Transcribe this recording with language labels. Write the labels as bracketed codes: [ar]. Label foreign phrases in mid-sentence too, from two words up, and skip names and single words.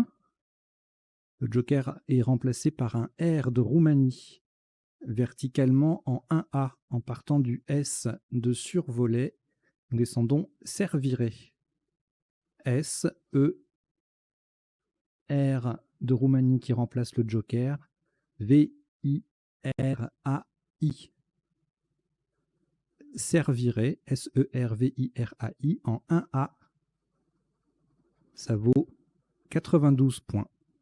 [fr] Le Joker est remplacé par un R de Roumanie, verticalement en 1A, en partant du S de survolet. Nous descendons Serviret. S, E, R de Roumanie qui remplace le Joker. V, I, R, A, I. Serviret, S-E-R-V-I-R-A-I, en 1A. Ça vaut 92 points.